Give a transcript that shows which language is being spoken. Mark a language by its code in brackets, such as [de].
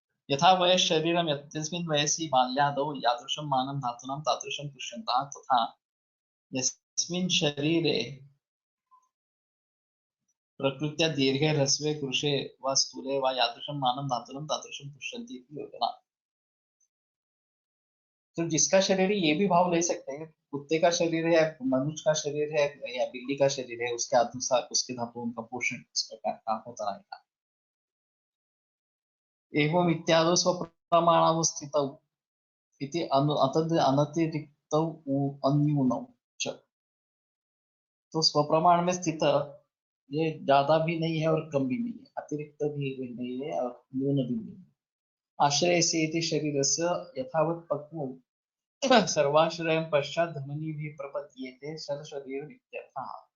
[sa] यथा वयः शरीरं यस्मिन् वयसि बाल्यादौ यादृशं मानं धातूनां तादृशं पुष्यन्तः, तथा यस्मिन् शरीरे प्रकृत्या दीर्घे ह्रस्वे कृशे व स्थूले व यादृशं मानं धातूनां तादृशं पुष्यन्ति इति योजना। [hi] तो जिसका शरीर है ये भी भाव ले सकते हैं। कुत्ते का शरीर है, मनुष्य का शरीर है या बिल्ली का शरीर है, उसके अनुसार उसके धातुओं का पोषण इस प्रकार का होता रहेगा। [sa] एवं इत्यादि स्वप्रमाणावस्थितौ इति अनतिरिक्तौ अन्यूनौ च। [hi] तो स्वप्रमाण में स्थित ये ज्यादा भी नहीं है और कम भी नहीं है, अतिरिक्त भी नहीं है और न्यून भी नहीं है। [sa] आश्रय से इति शरीरस्य यथावत् पक्वं सर्वाश्रयं पश्चात् धमनिभिः प्रपद्येते शरीर इत्यर्थः।